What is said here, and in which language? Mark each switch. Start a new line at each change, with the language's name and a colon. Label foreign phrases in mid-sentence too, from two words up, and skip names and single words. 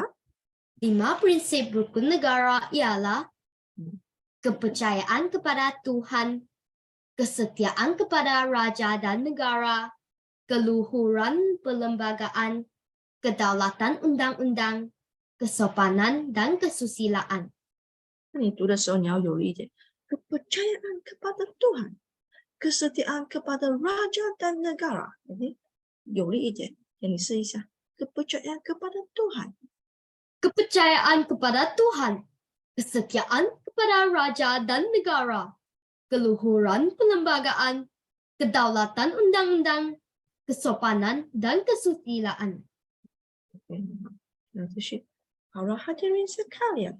Malay: 5 prinsip rukun negara ialah kepercayaan kepada Tuhan, kesetiaan kepada raja dan negara, keluhuran perlembagaan, kedaulatan undang-undang, kesopanan dan kesusilaan.
Chinese: 你读的时候你要有一点
Malay: kepercayaan kepada Tuhan, kesetiaan kepada raja dan negara.
Chinese: 有力一点，给你试一下。
Malay: kepercayaan kepada Tuhan. Kepercayaan kepada Tuhan, kesetiaan kepada raja dan negara, keluhuran perlembagaan, kedaulatan undang-undang, kesopanan dan kesusilaan. Para hadirin sekalian,